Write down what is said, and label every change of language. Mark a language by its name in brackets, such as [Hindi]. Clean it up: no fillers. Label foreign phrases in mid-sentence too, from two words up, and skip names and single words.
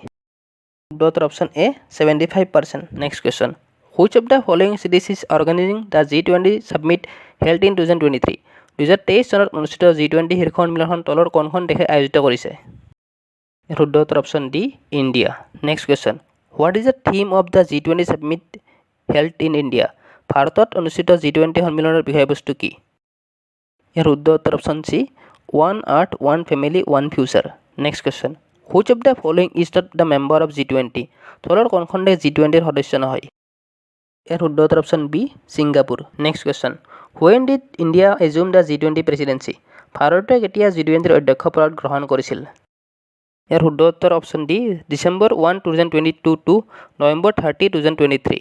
[Assamese] শুদ্ধ উত্তৰ অপশ্যন এ 75%। [English] Next question which of the following cities is organizing the G20 summit held in 2023? [Assamese] 2023 চনত অনুষ্ঠিত G20 শীৰ্ষ সন্মিলনখন তলৰ কোনখন দেশে আয়োজিত কৰিছে? শুদ্ধ উত্তৰ [English] option D India. Next question what is the theme of the G20 summit held in India? [Assamese] ভাৰতত অনুষ্ঠিত G20 সন্মিলনৰ বিষয়বস্তু কি? ইয়াৰ শুদ্ধ উত্তৰ [English] option C One Earth One Family One Future. Next question which of the following is not the member of G20? [Assamese] তলৰ কোনখন দেশ G20ৰ সদস্য নহয়? ইয়াৰ শুদ্ধ উত্তৰ [English] option B Singapore. Next question when did India assume the G20 presidency? [Assamese] ভাৰতে কেতিয়া G20ৰ অধ্যক্ষ পদ গ্ৰহণ কৰিছিল? ইয়াৰ শুদ্ধ উত্তৰ [English] option D December 1 2022 to November 30 2023.